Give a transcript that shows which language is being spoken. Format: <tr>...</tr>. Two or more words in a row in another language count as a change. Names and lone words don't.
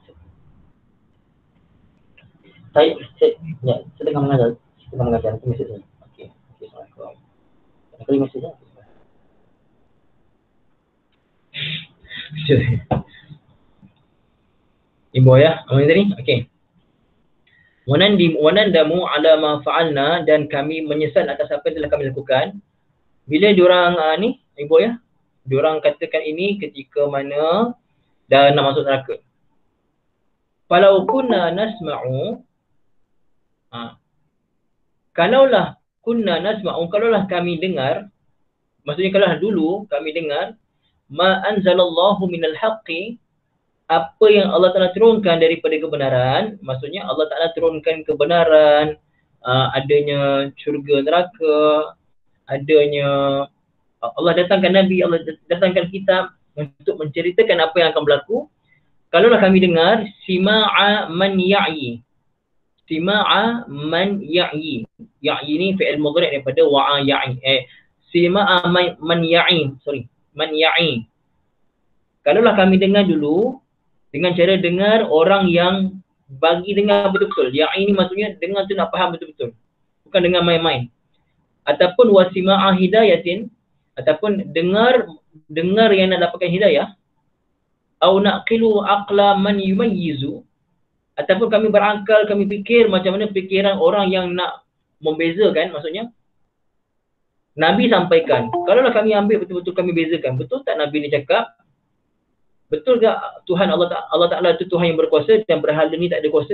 <ms>Saya tengah mengajar. Itu mesejnya. Okey. Assalamualaikum. Apa mesejnya? Ibu ya, apa tadi? Okey.</ms> <ar>ونندم على ما فعلنا,</ar> <ms>dan kami menyesal atas apa yang telah kami lakukan. Bila diorang ni, ibu ya, diorang katakan ini ketika mana dah nak masuk neraka.</ms> <ar>فلو كنا نسمع, kalaulah كنا نسمع,</ar> <ms>kalaulah kami dengar, maksudnya kalaulah dulu kami dengar,</ms> <ar>ما أنزل الله من الحق,</ar> <ms>apa yang Allah Ta'ala turunkan daripada kebenaran, maksudnya Allah Ta'ala turunkan kebenaran, adanya syurga neraka, adanya Allah datangkan Nabi, Allah datangkan kitab untuk menceritakan apa yang akan berlaku. Kalaulah kami dengar</ms> <ar>سماع من يعي، سماع من يعي. Ya'i ni فعل مضارع' daripada وعى يعي. سماع من يعي. من يعي.</ar> <ms>Kalaulah kami dengar dulu dengan cara dengar orang yang bagi dengar betul-betul. Ya'i ni maksudnya dengar tu nak faham betul-betul. Bukan dengar main-main. Ataupun</ms> <ar>وسماع هداية,</ar> <ms>ataupun dengar yang nak dapatkan hidayah.</ms> <ar>أو نعقل عقل من يميز,</ar> <ms>ataupun kami berakal, kami fikir macam mana fikiran orang yang nak membezakan. Maksudnya Nabi sampaikan, kalaulah kami ambil betul-betul kami bezakan, betul tak Nabi ni cakap? Betul tak Tuhan Allah Ta'ala itu Tuhan yang berkuasa dan berhala ni tak ada kuasa?</ms>